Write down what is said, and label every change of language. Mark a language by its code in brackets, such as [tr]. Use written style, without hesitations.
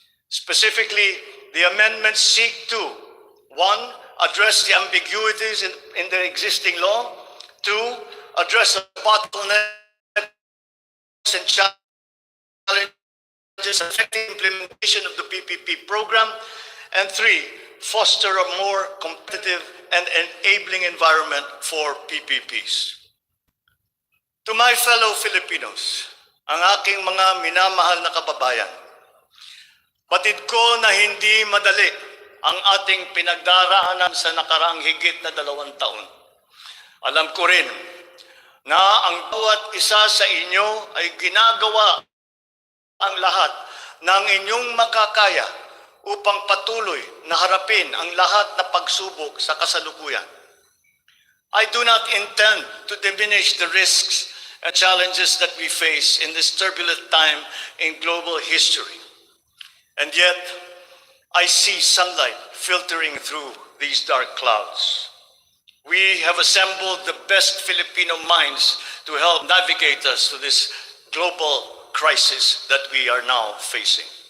[en] Specifically, the amendments seek to, 1, address the ambiguities in the existing law, 2, address the bottlenecks and challenges affecting implementation of the PPP program, and 3, foster a more competitive and enabling environment for PPPs. To my fellow Filipinos, [tl] ang aking mga minamahal na kababayan, batid ko na hindi madali ang ating pinagdaraanan sa nakaraang higit na 2 taon. Alam ko rin na ang bawat isa sa inyo ay ginagawa ang lahat ng inyong makakaya upang patuloy na harapin ang lahat na pagsubok sa kasalukuyan. [en] I do not intend to diminish the risks and challenges that we face in this turbulent time in global history. And yet, I see sunlight filtering through these dark clouds. We have assembled the best Filipino minds to help navigate us through this global crisis that we are now facing.